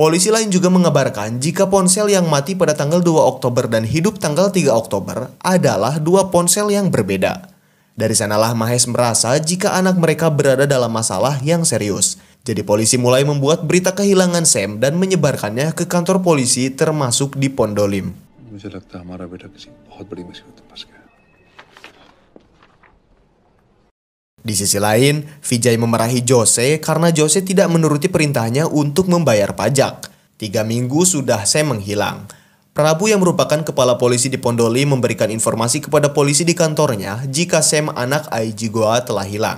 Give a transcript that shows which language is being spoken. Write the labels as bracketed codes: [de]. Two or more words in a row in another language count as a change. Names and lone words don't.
[id] Polisi lain juga mengabarkan jika ponsel yang mati pada tanggal 2 Oktober dan hidup tanggal 3 Oktober adalah dua ponsel yang berbeda. Dari sanalah Mahes merasa jika anak mereka berada dalam masalah yang serius. Jadi polisi mulai membuat berita kehilangan Sam dan menyebarkannya ke kantor polisi termasuk di Pondolim. [hi] मुझे लगता है हमारा बेटा किसी बहुत बड़ी मुसीबत में फंस गया। [id] Di sisi lain, Vijay memarahi Jose karena Jose tidak menuruti perintahnya untuk membayar pajak. 3 minggu sudah Sam menghilang. Prabu yang merupakan kepala polisi di Pondolim memberikan informasi kepada polisi di kantornya jika Sam anak IG Goa telah hilang.